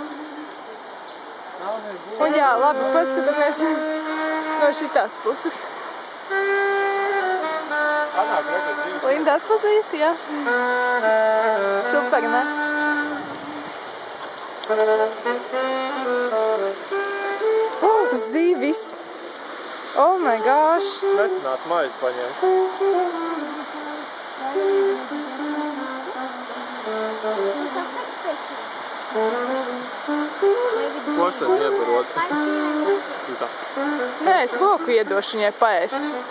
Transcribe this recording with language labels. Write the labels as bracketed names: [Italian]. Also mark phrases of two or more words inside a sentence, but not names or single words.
[Latvian] Un jā, labi, paskatāmies no šitās puses. Linda atpazīst, jā? Super, ne? Zivis! [English] Oh my gosh! [Latvian] Mecināt maizi paņemt. Ko tad iebarot? Nē, es koku iedošu viņai paēst.